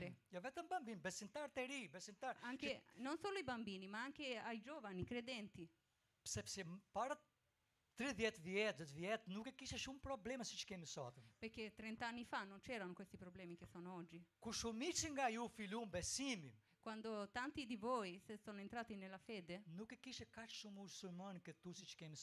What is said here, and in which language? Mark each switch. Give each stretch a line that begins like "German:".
Italian: bambini,
Albanian: jo vetëm bambini, besimtar të ri, besimtar.
Italian: Non solo ai bambini, ma anche ai giovani credenti.
Albanian: Sepse para 30 vjet, 10 vjet, nuk e kishe shumë probleme siç kemi sot.
Italian: Perché 30 anni fa non c'erano questi problemi che sono oggi.
Albanian: Kur shumici nga ju filluan besimin,
Italian: Quando tanti di voi se sono entrati nella fede,
Albanian: nuk e kishe kaq shumë musulmanë këtu siç kemi